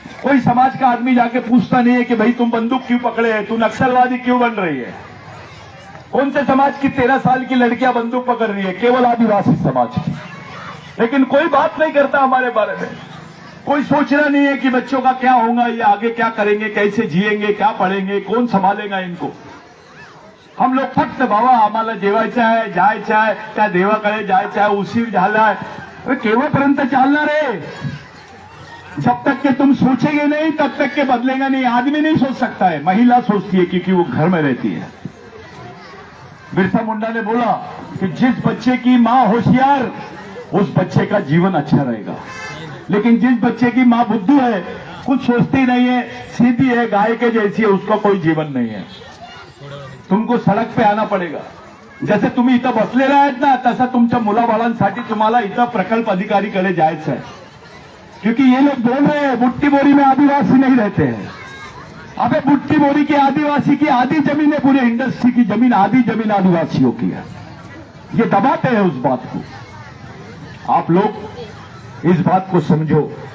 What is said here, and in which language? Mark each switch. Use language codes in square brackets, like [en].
[hi] कोई समाज का आदमी जाके पूछता नहीं है कि भाई तुम बंदूक क्यों पकड़े है, तू नक्सलवादी क्यों बन रही है. कौन से समाज की 13 साल की लड़कियां बंदूक पकड़ रही है? केवल आदिवासी समाज की. लेकिन कोई बात नहीं करता हमारे बारे में. कोई सोचना नहीं है कि बच्चों का क्या होगा, ये आगे क्या करेंगे, कैसे जिएंगे, क्या पढ़ेंगे, कौन संभालेगा इनको. हम लोग [mr] फक्त बाबा आम्हाला जेवायचं आहे, जायचं आहे, त्या देवाकडे जायचं आहे, उशीर झालाय. केव्हापर्यंत चालणार है? [hi] जब तक के तुम सोचेंगे नहीं तब तक के बदलेगा नहीं. आदमी नहीं सोच सकता है, महिला सोचती है क्योंकि वो घर में रहती है. बिरसा मुंडा ने बोला कि जिस बच्चे की मां होशियार, उस बच्चे का जीवन अच्छा रहेगा. लेकिन जिस बच्चे की मां बुद्धू है, कुछ सोचती नहीं है, सीधी है, गाय के जैसी है, उसका कोई जीवन नहीं है. तुमको सड़क पे आना पड़ेगा. [mr] जैसे तुम्ही इथं बसलेला आहेत ना, तसं तुमच्या मुलाबाळांसाठी तुम्हाला इथं प्रकल्प अधिकारीकडे जायचं है. [hi] क्योंकि ये लोग बोल रहे हैं बुट्टी बोरी में आदिवासी नहीं रहते हैं. अबे बुट्टी बोरी की आदिवासी की आधी जमीन है, पूरे इंडस्ट्री की जमीन, आधी जमीन आदिवासियों की है. ये दबाते हैं उस बात को. आप लोग इस बात को समझो.